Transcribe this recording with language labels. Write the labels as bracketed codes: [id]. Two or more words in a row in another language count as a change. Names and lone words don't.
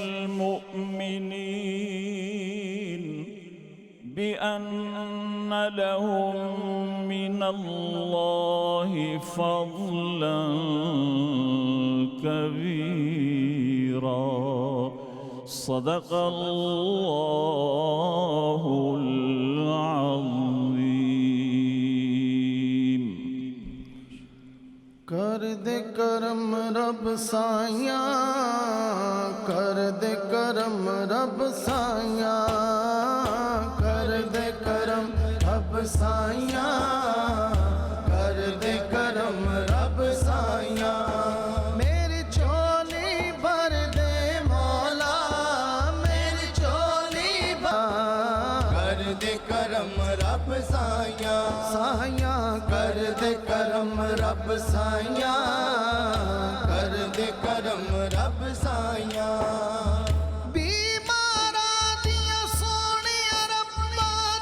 [ar] المؤمنين بأن لهم من الله فضلا كبيرا صدق الله العظيم [pa] کر دے کرم رب سائیاں، کر دے کرم رب سائیاں، کر دے کرم رب سائیاں، کر دے کرم رب سائیاں، میری چولی بھر دے مولا، میری چولی کر دے کرم رب سائیاں، سائیاں کر دے کرم رب سائیاں، کر دے کرم رب سائیاں، بیماراں دیاں سونیاں ربا